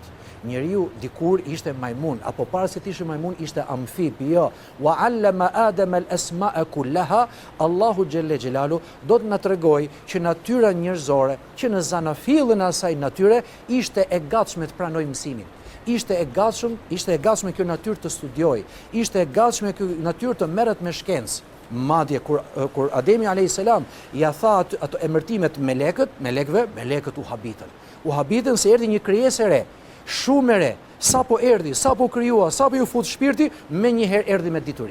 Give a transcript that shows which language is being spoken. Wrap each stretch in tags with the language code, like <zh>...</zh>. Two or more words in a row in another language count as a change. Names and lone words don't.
<sq>Njeriu dikur ishte majmun, apo para se të ishte majmun ishte amfib, jo.</sq> <ar>وعلم آدم الأسماء كلها,</ar> <sq>Allahu</sq> <ar>جل جلاله</ar> <sq>do të na tregoj që natyra njerëzore, që në zanafillin e asaj natyre ishte e gatshme të pranojë mësimin. Ishte e gatshme kjo natyrë të studioj, ishte e gatshme kjo natyrë të merret me shkencë. Madje kur Ademi</sq> <ar>عليه السلام</ar> <sq>ja tha ato emërtimet melekët u habitën se erdhi një krijesë e re, shumë e re, sapo erdhi, sapo krijua, sapo ju fut shpirti, me njëherë erdhi me dituri.</sq>